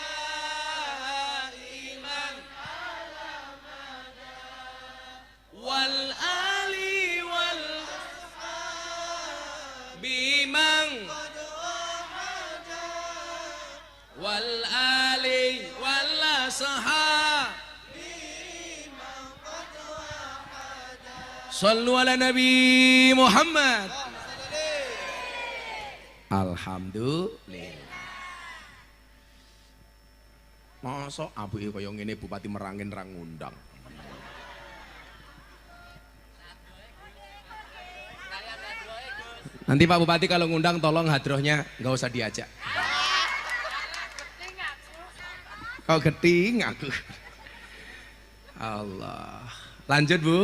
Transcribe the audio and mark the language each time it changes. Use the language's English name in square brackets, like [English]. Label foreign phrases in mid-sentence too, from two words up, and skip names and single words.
[Arabic] دائما على المدى والآل والأصحاب من قد وحدا والآل والأصحاب من قد وحدا. صلوا على النبي محمد. Alhamdulillah. [Javanese] Masa abuke kaya ngene Bupati Merangin ra ngundang. [Indonesian] Nanti Pak Bupati kalau ngundang tolong hadrohnya nggak usah diajak. Kau geting aku. Allah. Lanjut Bu.